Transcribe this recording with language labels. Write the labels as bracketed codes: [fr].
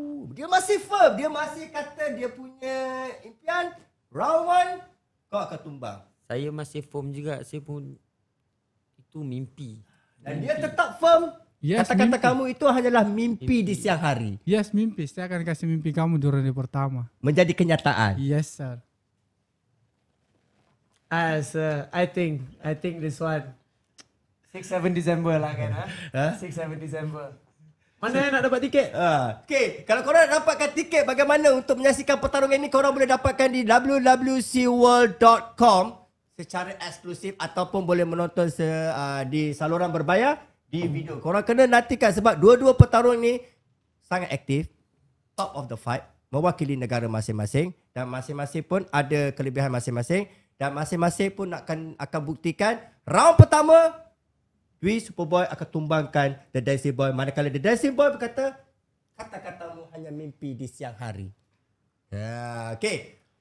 [ms] Dia masih firm, dia masih kata dia punya impian round 1 kau akan tumbang. [id] Saya masih firm juga, saya pun itu mimpi. Dan dia tetap firm. [en] Yes, [id] Kata-kata mimpi. kamu itu hanyalah mimpi di siang hari. Yes, mimpi. Saya akan kasih mimpi kamu di ronde pertama. Menjadi kenyataan. [en] Yes, sir. I think this one 6-7 December [ms] lah kan. [en] 6-7 December. [ms] Mana yang nak dapat tiket? Okay, kalau korang nak dapatkan tiket bagaimana untuk menyaksikan pertarungan ini, korang boleh dapatkan di www.cworld.com secara eksklusif ataupun boleh menonton di saluran berbayar di video. Korang kena nantikan sebab dua-dua pertarung ni sangat aktif, [en] top of the fight, [ms] mewakili negara masing-masing dan masing-masing pun ada kelebihan masing-masing dan masing-masing pun akan buktikan round pertama Dwi Superboy akan tumbangkan The Dancing Boy, manakala The Dancing Boy berkata kata-katamu hanya mimpi di siang hari. Okay.